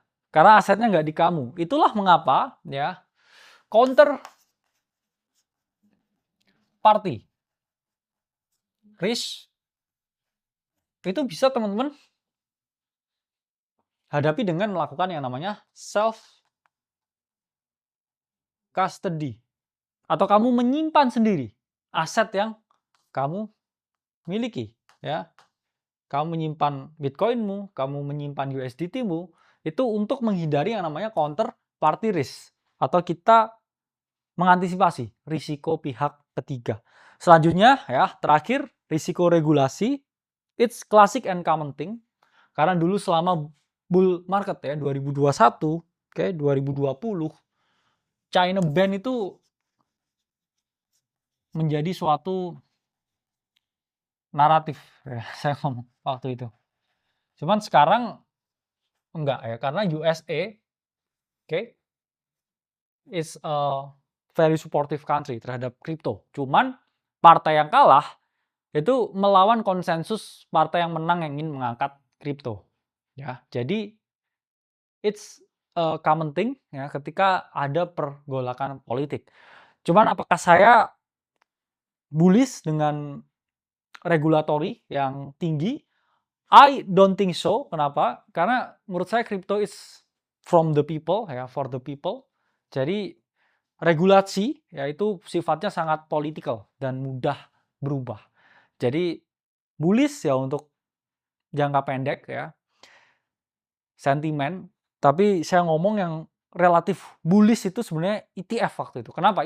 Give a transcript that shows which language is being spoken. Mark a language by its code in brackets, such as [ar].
[id] Karena asetnya nggak di kamu. Itulah mengapa ya counter party risk itu bisa teman-teman hadapi dengan melakukan yang namanya self custody atau kamu menyimpan sendiri aset yang kamu miliki ya. Kamu menyimpan Bitcoinmu, kamu menyimpan USDT-mu itu untuk menghindari yang namanya counter party risk atau kita mengantisipasi risiko pihak ketiga. Selanjutnya ya, terakhir risiko regulasi. [en] It's classic and common thing. [id] Karena dulu selama bull market ya 2021, oke, 2020 China ban itu menjadi suatu naratif ya, saya ngomong waktu itu. Cuman sekarang enggak ya, karena [en] USA is a very supportive country [id] terhadap kripto. Cuman partai yang kalah itu melawan konsensus partai yang menang yang ingin mengangkat kripto. Ya, jadi [en] it's a common thing [id] ya ketika ada pergolakan politik. Cuman apakah saya bullish dengan regulatory yang tinggi? [en] I don't think so. Kenapa? [id] Karena menurut saya [en] crypto is from the people ya, for the people. [id] Jadi regulasi yaitu sifatnya sangat political dan mudah berubah. Jadi bullish ya untuk jangka pendek ya. Sentimen, tapi saya ngomong yang relatif bullish itu sebenarnya ETF waktu itu. Kenapa?